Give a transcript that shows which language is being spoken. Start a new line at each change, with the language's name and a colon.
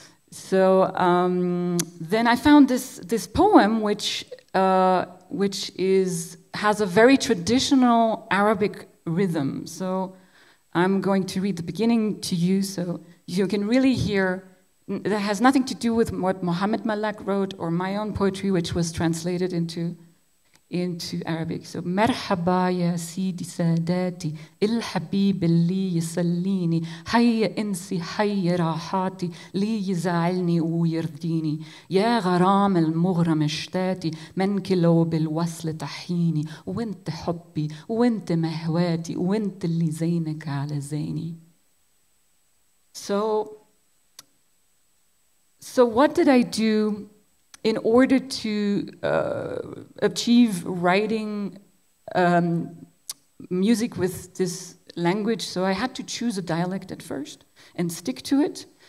English: So then I found this poem, which has a very traditional Arabic rhythm. So I'm going to read the beginning to you, so you can really hear. That has nothing to do with what Mohammed Malak wrote or my own poetry, which was translated into Arabic. So
Arabic: مرحبا يا سيدي ساداتي الحبيب اللي يسليني حي انسي حي راحاتي لي يزعلني ويرضيني يا غرام المغرم اشتاتي منك لو بالوصل تحيني وانت حبي وانت مهواتي وانت اللي زينك على زيني.
English: So what did I do in order to achieve writing music with this language? So I had to choose a dialect at first and stick to it.